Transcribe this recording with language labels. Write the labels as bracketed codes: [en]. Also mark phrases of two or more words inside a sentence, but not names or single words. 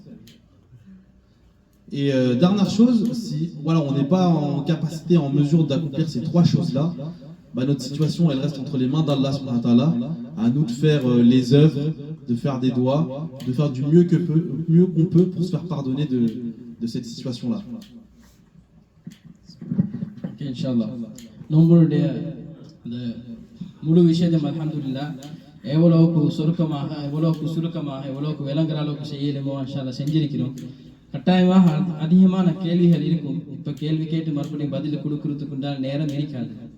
[fr] Et dernière chose, si voilà, on n'est pas en capacité, en mesure d'accomplir ces 3 choses-là, bah, notre situation, elle reste entre les mains d'Allah [ar] سبحانه وتعالى. [fr] À nous de faire les œuvres, de faire des doigts, de faire du mieux qu'on peut pour se faire pardonner de cette situation-là. [ta] ஓகே [ar] إن شاء الله [ta] நம்மளுடைய அந்த முழு விஷயத்தையும் அல்ஹம்துலில்லாஹ் எவ்வளவுக்கு சுருக்கமாக எவ்வளவுக்கு விளங்குற அளவுக்கு செய்யணுமோ [ar] إن شاء الله [ta] செஞ்சிருக்கிறோம். கட்டாயமாக அதிகமான கேள்விகள் இருக்கும். இப்போ கேள்வி கேட்டு மறுபடியும் பதில் கொடுக்கறதுக்கு உண்டான நேரம் இருக்காது.